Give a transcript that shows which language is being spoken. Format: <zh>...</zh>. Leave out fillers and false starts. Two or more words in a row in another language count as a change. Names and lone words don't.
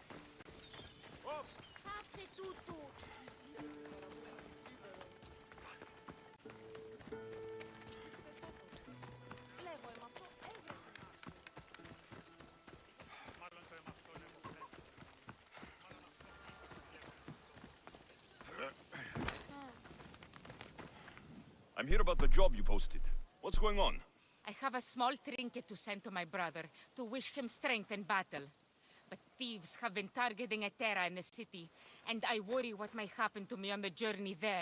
<el>Θάψε τούτου. Λέγω εμ' αυτό έγινε. Μάλλον το έμαθα αυτό, λέγω. Μάλλον αυτό.</el> <en>I'm here about the job you posted. What's going on? I have a small trinket to send to my brother, to wish him strength in battle. But thieves have been targeting a Terra in the city, and I worry what may happen to me on the journey there.</en>